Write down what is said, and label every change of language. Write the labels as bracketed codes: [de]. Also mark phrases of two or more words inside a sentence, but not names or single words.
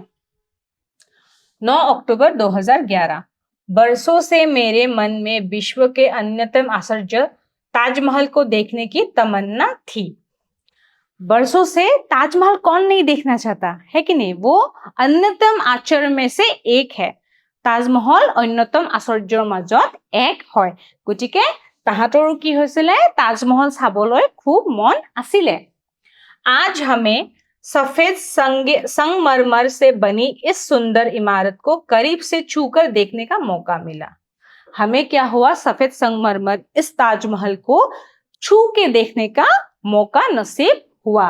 [hi] 9 अक्टूबर 2011, बरसों से मेरे मन में विश्व के अन्यतम आश्चर्य ताजमहल को देखने की तमन्ना थी। बरसों से ताजमहल कौन नहीं देखना चाहता है कि नहीं? वो अन्यतम आश्चर्य में से एक है। [as] তাজমহল অন্যতম আশ্চৰ্যৰ মাজত এক হয়। গতিকে তাহাঁতৰো কি হৈছিলে? তাজমহল চাবলৈ খুব মন আছিলে। [hi] आज हमें सफेद संगमरमर से बनी इस सुंदर इमारत को करीब से छूकर देखने का मौका मिला। हमें क्या हुआ? सफेद संगमरमर इस ताजमहल को छू के देखने का मौका नसीब हुआ।